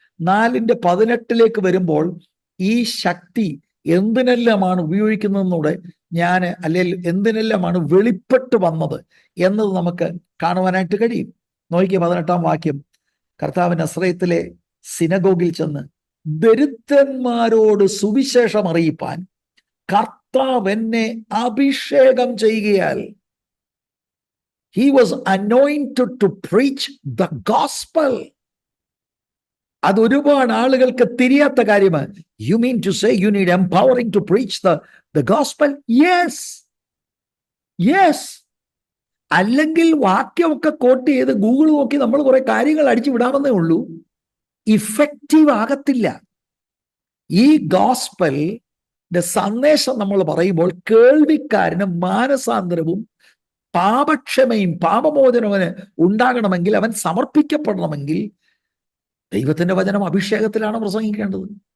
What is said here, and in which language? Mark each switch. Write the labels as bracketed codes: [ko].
[ml] 4:18 വരുമ്പോൾ ഈ ശക്തി എന്തിനെല്ലാമാണ് ഉപയോഗിക്കുന്നതെന്നൂടെ അല്ലെങ്കിൽ എന്തിനെല്ലാമാണ് വെളിപ്പെട്ട് വന്നത് എന്നത് നമുക്ക് കാണുവാനായിട്ട് കഴിയും. നോക്കിയ 18-ാം വാക്യം, കർത്താവ് നസ്രയത്തിലെ സിനഗോഗിൽ ചെന്ന് ദരിദ്രന്മാരോട് സുവിശേഷം അറിയിപ്പാൻ കർത്താവ് എന്നെ അഭിഷേകം ചെയ്യുകയാൽ. [en] He was anointed to preach the gospel. [ml] അത് ഒരുപാട് ആളുകൾക്ക് തിരിയാത്ത കാര്യമാണ്. [en] You mean to say you need empowering to preach the gospel? Yes. Yes. [ml] അല്ലെങ്കിൽ വാക്യമൊക്കെ കോട്ട് ചെയ്ത് ഗൂഗിൾ നോക്കി നമ്മൾ കുറെ കാര്യങ്ങൾ അടിച്ചു വിടാമെന്നേ ഉള്ളൂ. ഇഫക്റ്റീവ് ആകത്തില്ല. ഈ ഗോസ്പലിന്റെ സന്ദേശം നമ്മൾ പറയുമ്പോൾ കേൾവിക്കാരന് മാനസാന്തരവും പാപക്ഷമയും പാപമോചനവന് ഉണ്ടാകണമെങ്കിൽ, അവൻ സമർപ്പിക്കപ്പെടണമെങ്കിൽ ദൈവത്തിന്റെ വചനം അഭിഷേകത്തിലാണ് പ്രസംഗിക്കേണ്ടത്.